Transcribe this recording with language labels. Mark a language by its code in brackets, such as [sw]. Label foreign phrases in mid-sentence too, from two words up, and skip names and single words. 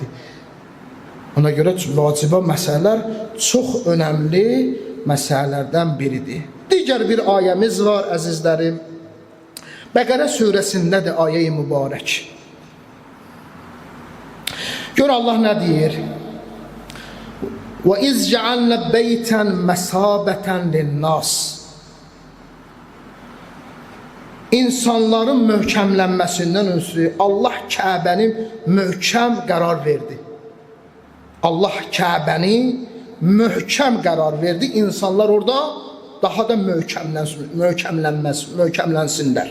[az] Ona görə vacibə məsələlər çox önəmli məsələlərdən biridir. Digər bir ayəmiz var, əzizlərim. Bəqərə surəsindədir ayə-i mübarək. Gör Allah nə deyir? [ar] وَإِذْ جَعَلْنَا بَيْتًا مَسَابَةً لِلنَّاسِ. [az] İnsanların möhkəmlənməsindən ötürü Allah Kəbəni möhkəm qərar verdi. Allah Kəbəni möhkəm qərar verdi. İnsanlar orada daha da möhkəmlənsinlər.